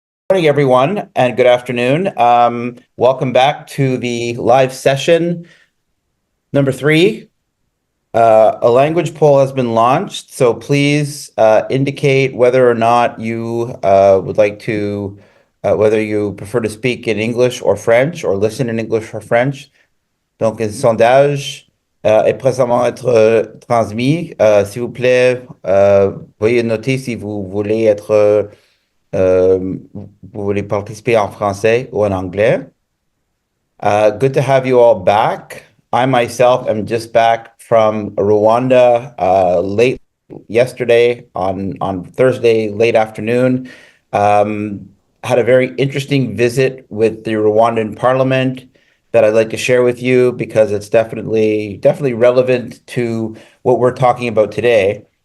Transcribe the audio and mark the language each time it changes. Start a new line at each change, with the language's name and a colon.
English: Morning, everyone, and good afternoon. Welcome back to the live session number 3. A language poll has been launched, so please indicate whether or not you would like to, whether you prefer to speak in English or French, or listen in English or French.
French: Donc, un sondage est présentement être transmis. S'il vous plaît, veuillez noter si vous voulez être vous voulez participer en français ou en anglais.
English: Good to have you all back. I myself am just back from Rwanda late yesterday on Thursday, late afternoon. Had a very interesting visit with the Rwandan parliament that I'd like to share with you because it's definitely relevant to what we're talking about today.